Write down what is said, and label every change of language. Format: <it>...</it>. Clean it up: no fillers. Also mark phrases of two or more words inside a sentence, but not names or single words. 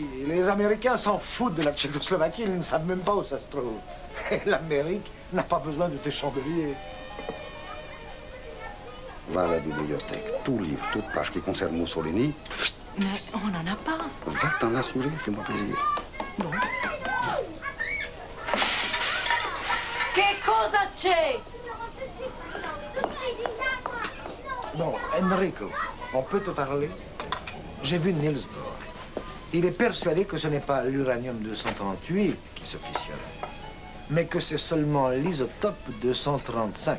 <fr>Les Américains s'en foutent de la Tchécoslovaquie, ils ne savent même pas où ça se trouve. Et l'Amérique n'a pas besoin de tes chandeliers. Va à la bibliothèque. Tout livre, toute page qui concerne Mussolini. Mais on n'en a pas. Va t'en assurer, fais-moi plaisir. Bon.</fr> <it>Che cosa c'è?</it> <fr>Bon, Enrico, on peut te parler? J'ai vu Niels Bohr. Il est persuadé que ce n'est pas l'uranium-238 qui se fissionne, mais que c'est seulement l'isotope 235.</fr>